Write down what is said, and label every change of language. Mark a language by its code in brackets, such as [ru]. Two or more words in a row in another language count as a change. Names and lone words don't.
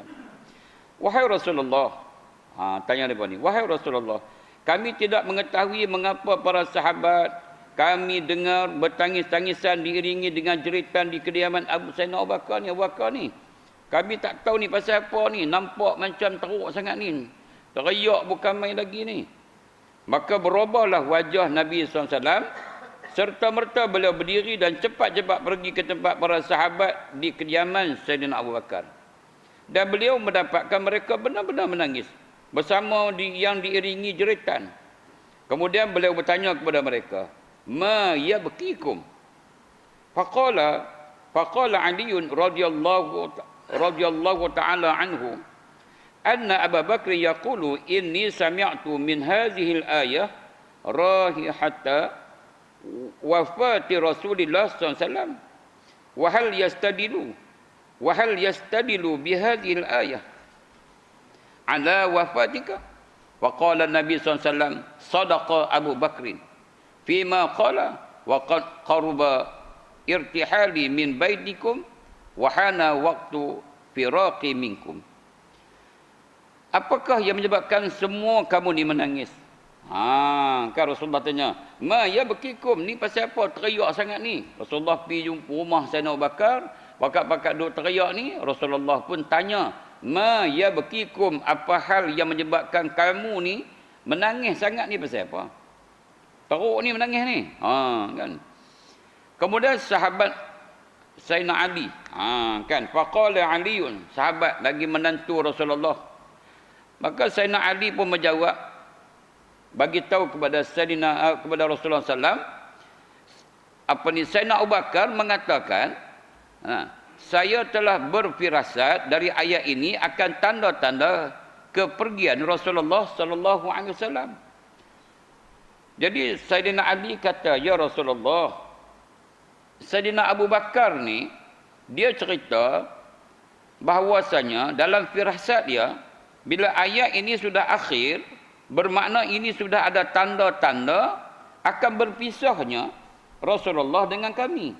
[ms] Wahai Rasulullah, tanya mereka ni, wahai Rasulullah, kami tidak mengetahui mengapa para sahabat kami dengar bertangis-tangisan diiringi dengan jeritan di kediaman Sayyidina Abu Bakar ni. Kami tak tahu ni pasal apa ni. Nampak macam teruk sangat ni. Teriak bukan main lagi ni. Maka berubahlah wajah Nabi SAW. Serta merta beliau berdiri dan cepat-cepat pergi ke tempat para sahabat di kediaman Sayyidina Abu Bakar. Dan beliau mendapatkan mereka benar-benar menangis. Bersama yang diiringi jeritan. Kemudian beliau bertanya kepada mereka. [ar] ما يبكيكم? فقال علي رضي الله تعالى عنه أن أبا بكر يقول إني سمعت من هذه الآية رائحة وفاة رسول الله صلى الله عليه وسلم وهل يستدل بهذه الآية على وفاتك? فقال النبي صلى الله عليه وسلم صدق أبو بكر فيما قال وقد قرب ارتحالي من بيتكم وحان وقت فراقي منكم. [ms] Apakah yang menyebabkan semua kamu ni menangis? Kan Rasulullah tanya, [ar] ما يبكيكم, [ms] ni pasal apa teriak sangat ni? Rasulullah pergi jumpa rumah Sayyidina Abu Bakar, bakat-bakat duk teriak ni, Rasulullah pun tanya, [ar] ما يبكيكم, [ms] apa hal yang menyebabkan kamu ni menangis sangat ni pasal apa? Teruk ni menangis ni. Kan. Kemudian sahabat Sayyidina Ali, kan, [ar] فقال علي, [ms] sahabat lagi menantu Rasulullah. Maka Sayyidina Ali pun menjawab, bagi tahu kepada Rasulullah sallam, Sayyidina Abu Bakar mengatakan, saya telah berfirasat dari ayat ini akan tanda-tanda kepergian Rasulullah [ar] صلى الله عليه وسلم. [ms] Jadi Sayyidina Ali kata, ya Rasulullah, Sayyidina Abu Bakar ni, dia cerita bahawasanya dalam firasat dia, bila ayat ini sudah akhir, bermakna ini sudah ada tanda-tanda akan berpisahnya Rasulullah dengan kami.